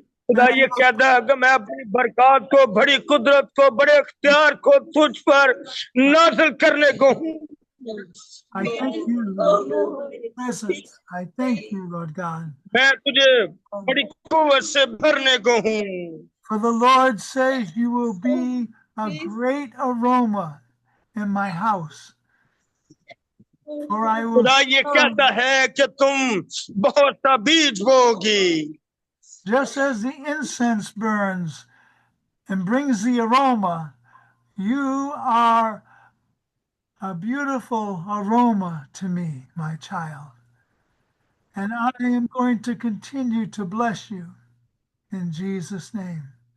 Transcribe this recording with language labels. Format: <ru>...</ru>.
<hi>खुदा ये कहता है कि मैं अपनी बरकत को, बड़ी कुदरत को, बड़े इख्तियार को तुझ पर नाज़िल करने को हूँ।</hi> <en>I thank you, Lord. Presence. I thank you, Lord God.</en> <hi>मैं तुझे बड़ी कुव्वत से भरने को हूँ।</hi> <en>For the Lord says you will be a great aroma in my house. For I will</en> <hi>खुदा ये कहता है कि तुम बहुत सा बीज bogie.</hi> <en>just as the incense burns and brings the aroma, you are a beautiful aroma to me, my child. And I am going to continue to bless you in Jesus' name.</en>